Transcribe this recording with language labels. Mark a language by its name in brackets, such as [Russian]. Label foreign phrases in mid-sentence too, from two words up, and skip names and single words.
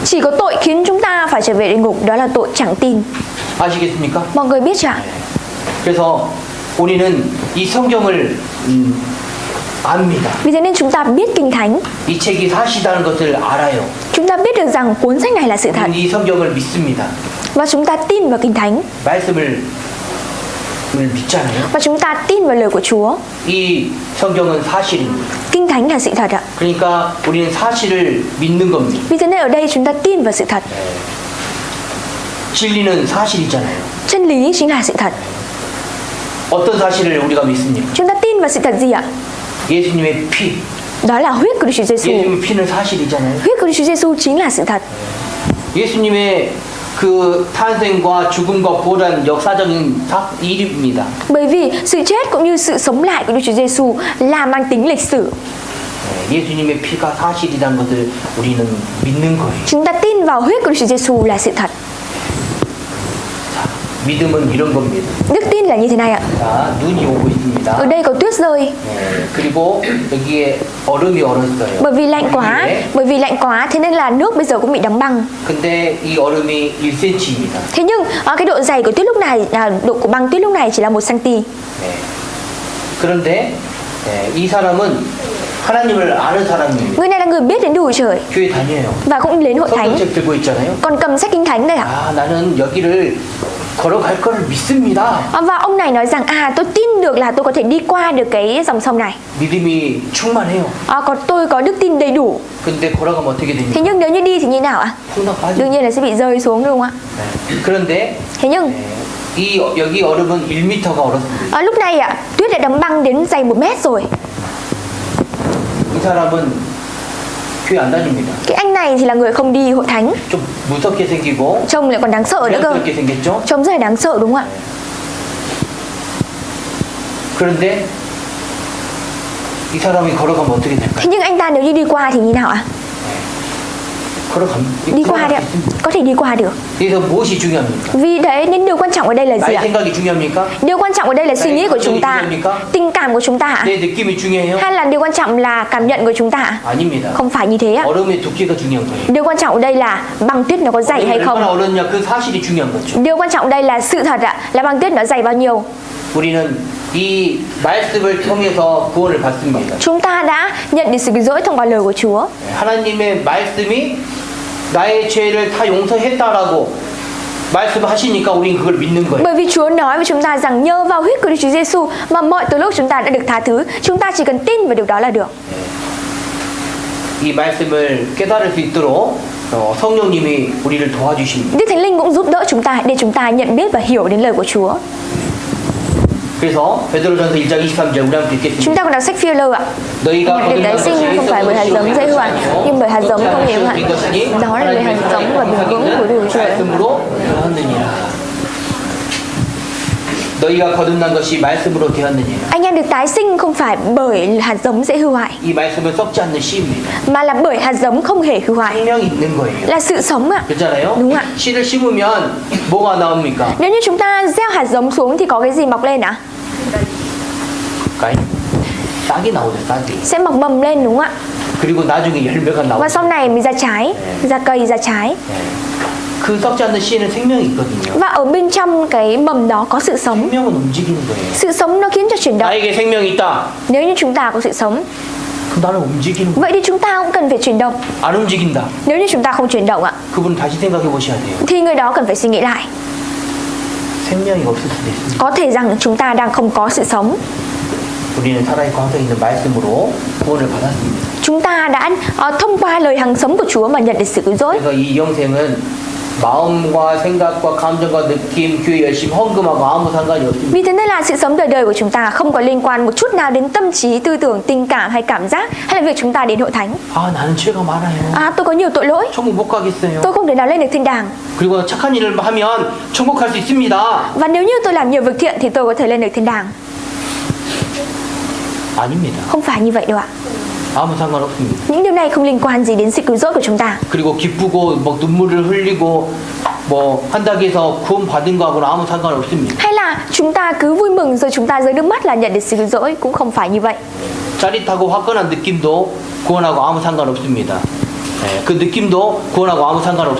[Vietnamese] Chỉ có tội khiến chúng ta phải trở về địa ngục, đó là tội chẳng tin. [Korean] 아시겠습니까? [Vietnamese] Mọi người biết chưa? [Korean] 그래서 우리는 이 성경을 압니다. [Vietnamese] Vì thế nên chúng ta biết Kinh Thánh. [Korean] 이 책이 사실이라는 것을 알아요. [Vietnamese] Chúng ta biết được rằng cuốn sách này là sự thật. [Korean] 우리는 이 성경을 믿습니다. [Vietnamese] Và chúng ta tin vào Kinh Thánh. [Korean] 말씀을 믿잖아요. [Vietnamese] Và chúng ta tin vào lời của Chúa. [Korean] 이 성경은 사실입니다. [Vietnamese] Kinh Thánh là sự thật ạ. [Korean] 그러니까 우리는 사실을 믿는 겁니다. [Vietnamese] Vì thế nên ở đây chúng ta tin vào sự thật. [Korean] 진리는 사실이잖아요. [Vietnamese] Chân lý chính là sự thật. [Korean] 어떤 사실을 우리가 믿습니까? [Vietnamese] Chúng ta tin vào sự thật gì ạ? [Korean] 예수님의 피. [Vietnamese] Đó là huyết của Đức Chúa Giêsu. [Korean] 예수님의 피는 사실이잖아요. [Vietnamese] Huyết của Đức Chúa Giêsu chính là sự thật. [Korean] 예수님의 그 탄생과 죽음과 부활한 역사적인 일입니다. [Vietnamese] Bởi vì sự chết cũng như sự sống lại của Đức Chúa Giêsu là mang tính lịch sử. [Korean] 예수님의 피가 사실이라는 것을 우리는 믿는 거예요. [Vietnamese] Chúng ta tin vào huyết của Đức Chúa Giêsu là sự thật. [Korean] 믿음은 이런 겁니다. [Vietnamese] Đức tin là như thế này ạ. [Korean] 자, 눈이 오고 있습니다. [Vietnamese] Ở đây có tuyết rơi. [Korean] 그리고 여기에 얼음이 얼었어요. [Vietnamese] Bởi vì lạnh quá thế nên là nước bây giờ cũng bị đóng băng. [Korean] 근데 이 얼음이 1cm입니다. [Vietnamese] Thế nhưng cái độ dày của tuyết lúc này, độ của băng tuyết lúc này chỉ là 1 cm. [Korean] 그런데 이 사람은 하나님을 아는 사람입니다. [Vietnamese] Người này là người biết đến Đức Chúa Trời [Korean] 교회 다녀요. [Vietnamese] và cũng đến hội thánh, [Korean] 성경책 들고 있잖아요. [Vietnamese] còn cầm sách Kinh Thánh đây ạ. [Korean] 아, 나는 여기를 걸어갈 거를 믿습니다. [Vietnamese] Và ông này nói rằng tôi tin được là tôi có thể đi qua được cái dòng sông này. [Korean] 믿음이 충만해요. [Vietnamese] Tôi có đức tin đầy đủ. [Korean] 근데 걸어가면 어떻게 [Vietnamese] Thế [Korean] 됩니까? [Vietnamese] nhưng nếu như đi thì như nào ạ? [Korean] 퐁당 빠져. [Vietnamese] Đương nhiên là sẽ bị rơi xuống đúng không ạ? [Korean] 네. 그런데 [Vietnamese] Thế nhưng [Korean] 여기 얼음은 1m가 얼었습니다. [Vietnamese] lúc này tuyết đã đóng băng đến dày 1 mét rồi. [Korean] 이 사람은 교회 안 다닙니다. [Vietnamese] Cái anh này thì là người không đi hội thánh, [Korean] 좀 무섭게 생기고 [Vietnamese] trông lại còn đáng sợ nữa cơ. [Korean] 부담스럽게 생겼죠? [Vietnamese] Trông rất là đáng sợ đúng không ạ? [Korean] 그런데 이 사람이 걸어가면 어떻게 될까요? [Vietnamese] Thế nhưng anh ta nếu như đi qua thì như nào ạ? Đi qua đấy ạ. Có thể đi qua được. [Korean] 그래서 무엇이 중요합니까? [Vietnamese] Vì đấy nên điều quan trọng ở đây là gì [Korean] 나의 [Vietnamese] ạ? [Korean] 생각이 중요합니까? [Vietnamese] Điều quan trọng ở đây là suy nghĩ của chúng ta, tình cảm của chúng ta ạ? [Korean] 내 느낌이 중요해요? [Vietnamese] Hay là điều quan trọng là cảm nhận của chúng ta ạ? [Korean] 아닙니다. [Vietnamese] Không phải như thế ạ. [Korean] 얼음의 두께가 중요한 거예요. [Vietnamese] Điều quan trọng ở đây là băng tuyết nó có dày hay [Korean] 얼음이 얼마나 [Vietnamese] không. [Korean] 얼었냐 그 사실이 중요한 거죠. [Vietnamese] Điều quan trọng ở đây là sự thật ạ, là băng tuyết nó dày bao nhiêu. [Korean] 우리는 이 말씀을 통해서 구원을 받습니다. [Vietnamese] Chúng ta đã nhận được sự cứu rỗi thông qua lời của Chúa. [Korean] 하나님의 말씀이 나의 죄를 다 용서했다라고 말씀하시니까 우리는 그걸 믿는 거예요. [Vietnamese] Bởi vì Chúa nói với chúng ta rằng nhờ vào huyết của Đức Chúa Giêsu mà mọi tội lỗi chúng ta đã được tha thứ. Chúng ta chỉ cần tin vào điều đó là được. [Korean] 이 말씀을 깨달을 수 있도록 성령님이 우리를 도와주십니다. [Vietnamese] Đức Thánh Linh cũng giúp đỡ chúng ta để chúng ta nhận biết và hiểu đến lời của Chúa. [Korean] 그래서 베드로전서 1장 23절 우리 한번 [Vietnamese] Chúng [Korean] 읽겠습니다. [Vietnamese] ta còn đọc sách Phi-e-lơ ạ. [Korean] 너희가 [Vietnamese] Nhận được tái sinh không phải bởi hạt giống dễ hư nhưng bởi hạt giống không hề hư hại. Đó là bởi hạt giống và bền vững của Đức Chúa Trời. [Korean] 말씀으로 되었느니라. 너희가 거듭난 것이 말씀으로 되었느니라. [Vietnamese] Anh em được tái sinh không phải bởi hạt giống dễ hư hoại [Korean] 이 말씀은 썩지 않는 씨입니다. [Vietnamese] mà là bởi hạt giống không hề hư hoại, [Korean] 생명이 있는 거예요. [Vietnamese] là sự sống ạ. [Korean] 그렇잖아요? [Vietnamese] đúng ạ. [Korean] 씨를 심으면 뭐가 나옵니까? [Vietnamese] Nếu như chúng ta gieo hạt giống xuống thì có cái gì mọc lên ạ? [Korean] 가이? 싹이 나오죠, 싹이. [Vietnamese] Sẽ mọc mầm lên đúng không ạ? [Korean] 그리고 나중에 열매가 [Vietnamese] Và [Korean] 나오죠. [Vietnamese] sau này mới ra trái, ra cây, ra trái. [Korean] 그 썩지 않는 씨에는 생명이 있거든요. [Vietnamese] Và ở bên trong cái mầm đó có sự sống. [Korean] 생명은 움직이는 거예요. [Vietnamese] Sự sống nó khiến cho chuyển động. [Korean] 나에게 생명이 있다. [Vietnamese] Nếu như chúng ta có sự sống, [Korean] 그럼 나는 움직이는 거예요. [Vietnamese] vậy thì chúng ta cũng cần phải chuyển động. [Korean] 안 움직인다. [Vietnamese] Nếu như chúng ta không chuyển động ạ, [Korean] 그분은 다시 생각해 보셔야 돼요. [Vietnamese] thì người đó cần phải suy nghĩ lại. [Korean] 생명이 없을 수도 있습니다. [Vietnamese] Có thể rằng chúng ta đang không có sự sống. [Korean] 우리는 살아있고 항상 있는 말씀으로 구원을 받았습니다. [Vietnamese] Chúng ta đã thông qua lời hằng sống của Chúa mà nhận được sự cứu rỗi. [Korean] 그래서 이 영생은 마음과 생각과 감정과 느낌, 교회 열심 헌금하고 아무 상관이 없습니다. [Vietnamese] Vì thế nên là sự sống đời đời của chúng ta không có liên quan một chút nào đến tâm trí, tư tưởng, tình cảm hay cảm giác hay là việc chúng ta đến hội thánh. [Korean] 아, 나는 죄가 많아요. [Vietnamese] Tôi có nhiều tội lỗi, [Korean] 천국 못 가겠어요. [Vietnamese] tôi không thể nào lên được thiên đàng. [Korean] 그리고 착한 일을 하면 천국 갈 수 있습니다. [Vietnamese] Và nếu như tôi làm nhiều việc thiện thì tôi có thể lên được thiên đàng. [Korean] 아닙니다. [Vietnamese] Không phải như vậy đâu ạ. [Korean] 아무 상관없습니다. [Vietnamese] Những điều này không liên quan gì đến sự cứu rỗi của chúng ta. [Korean] 그리고 기쁘고 뭐 눈물을 흘리고 뭐 한다고 해서 구원 받은 거하고는 아무 상관없습니다. [Vietnamese] Hay là chúng ta cứ vui mừng rồi chúng ta rơi nước mắt là nhận được sự cứu rỗi, cũng không phải như vậy. [Korean] 짜릿하고 화끈한 느낌도 구원하고 아무 상관없습니다. 네, 그 느낌도 구원하고 아무 상관없습니다.